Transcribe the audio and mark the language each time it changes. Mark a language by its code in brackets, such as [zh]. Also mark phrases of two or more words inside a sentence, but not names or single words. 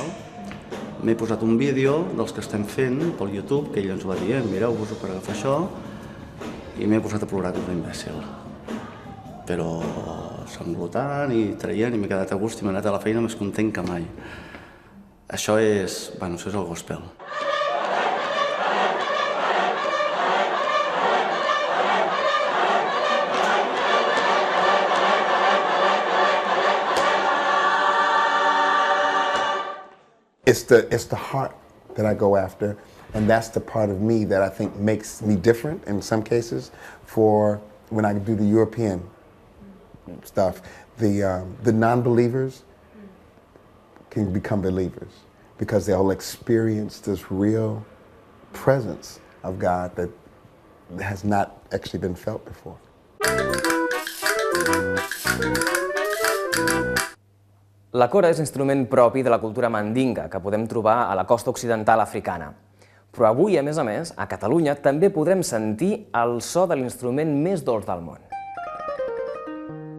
[ca] M'he posat un vídeo dels que estem fent pel YouTube, que ell ens va dir, mireu-vos-ho per agafar això, i m'he posat a plorar com un imbècil. Però sanglotant i traient i m'he quedat a gust i m'he anat a la feina més content que mai. Això és el gospel. [en] It's the heart that I go after, and that's the part of me that I think makes me different in some cases for when I do the European stuff. The non-believers can become believers because they'll experience this real presence of God that has not actually been felt before. [ca] La cora és instrument propi de la cultura mandinga que podem trobar a la costa occidental africana. Però avui, a més, a Catalunya també podrem sentir el so de l'instrument més dolç del món.